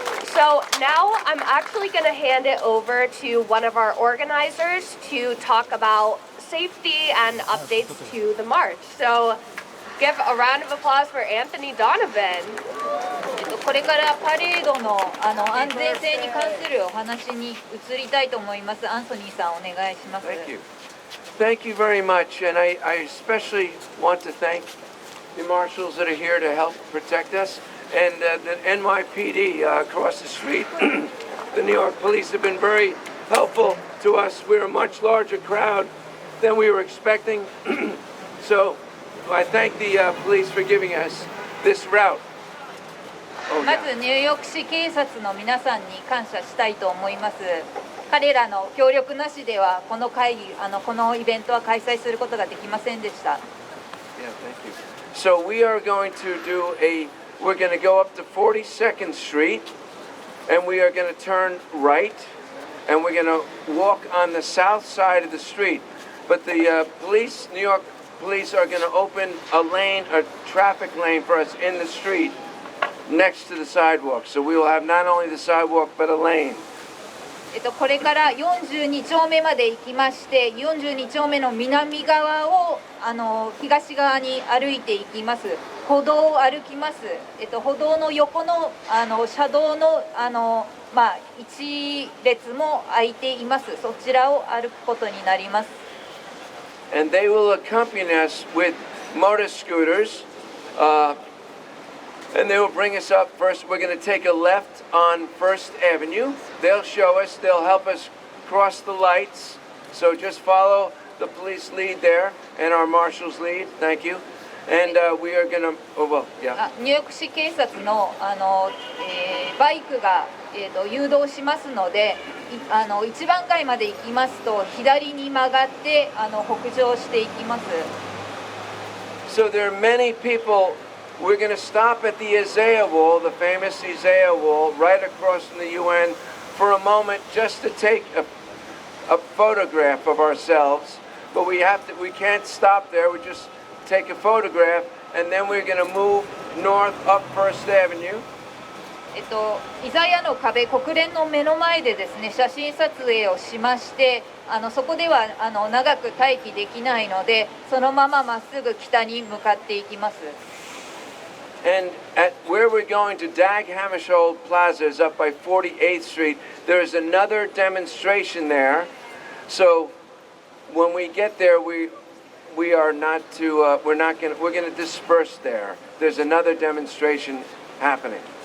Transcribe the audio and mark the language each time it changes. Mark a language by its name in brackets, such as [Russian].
[English] So now I'm actually going to hand it over to one of our organizers to talk about safety and updates to the march. So give a round of applause for Anthony Donovan. [Japanese] これからパレードの安全性に関するお話に移りたいと思います。アンソニーさん、お願いします。 [English] Thank you. Thank you very much, and I especially want to thank the marshals that are here to help protect us, and the NYPD across the street. The New York police have been very helpful to us. We're a much larger crowd than we were expecting, so I thank the police for giving us this route. [Japanese] まずニューヨーク市警察の皆さんに感謝したいと思います。彼らの協力なしではこの会議、このイベントは開催することができませんでした。 [English] Yeah, thank you. So we are going to we're going to go up to 42nd Street, and we are going to turn right, and we're going to walk on the south side of the street. But the police, New York police, are going to open a traffic lane for us in the street next to the sidewalk. So we will have not only the sidewalk, but a lane. [Japanese] これから42丁目まで行きまして、42丁目の南側を東側に歩いていきます。歩道を歩きます。歩道の横の車道の一列も空いています。そちらを歩くことになります。 [English] And they will accompany us with motor scooters, and they will bring us up. First, we're going to take a left on First Avenue. They'll show us, they'll help us cross the lights. So just follow the police lead there and our marshal's lead. Thank you. And we are going to, yeah. [Japanese] ニューヨーク市警察のバイクが誘導しますので、1番街まで行きますと左に曲がって北上していきます。 [English] So there are many people. We're going to stop at the Isaiah Wall, the famous Isaiah Wall, right across from the UN, for a moment, just to take a photograph of ourselves. But we can't stop there. We just take a photograph, and then we're going to move north up First Avenue. [Japanese] イザヤの壁、国連の目の前でですね、写真撮影をしまして、そこでは長く待機できないので、そのまままっすぐ北に向かっていきます。 [English] And at where we're going to, Dag Hammarskjold Plaza is up by 48th Street. There is another demonstration there. So when we get there, we're going to disperse there. There's another demonstration happening.